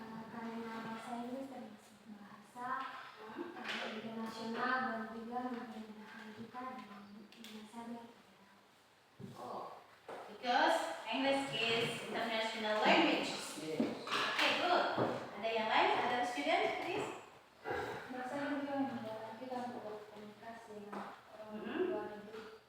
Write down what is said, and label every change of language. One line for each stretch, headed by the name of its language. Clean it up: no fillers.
Indonesian: Karena bahasa Inggris termasuk bahasa internasional dan juga memudahkan kita dalam bahasa
English: Oh, because English is international language. Yes. Okay, good.
Indonesian: Ada yang lain? Ada
English: student, please?
Indonesian: bahasa juga memudahkan kita untuk berkomunikasi dengan orang luar negeri.